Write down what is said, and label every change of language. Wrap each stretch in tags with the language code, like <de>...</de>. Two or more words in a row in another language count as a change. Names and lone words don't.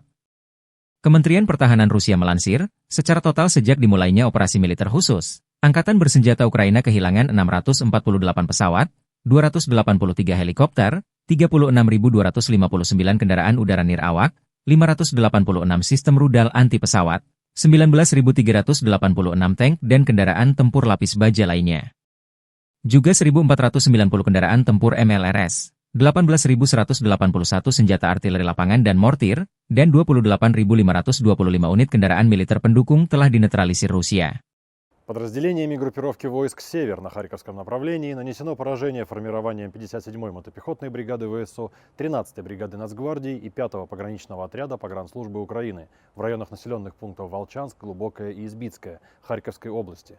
<id>Kementerian Pertahanan Rusia melansir, secara total sejak dimulainya operasi militer khusus, Angkatan Bersenjata Ukraina kehilangan 648 pesawat, 283 helikopter, 36.259 kendaraan udara nir awak, 586 sistem rudal anti pesawat, 19.386 tank dan kendaraan tempur lapis baja lainnya. Juga 1.490 kendaraan tempur MLRS, 18.181 senjata artileri lapangan dan mortir, dan 28.525 unit kendaraan militer pendukung telah dinetralisir Rusia.</id> <ru>Подразделениями группировки войск «Север» на Харьковском направлении нанесено поражение формированием 57-й мотопехотной бригады ВСУ, 13-й бригады Нацгвардии и 5-го пограничного отряда погранслужбы Украины в районах населенных пунктов Волчанск, Глубокое и Избицкое Харьковской области.</ru>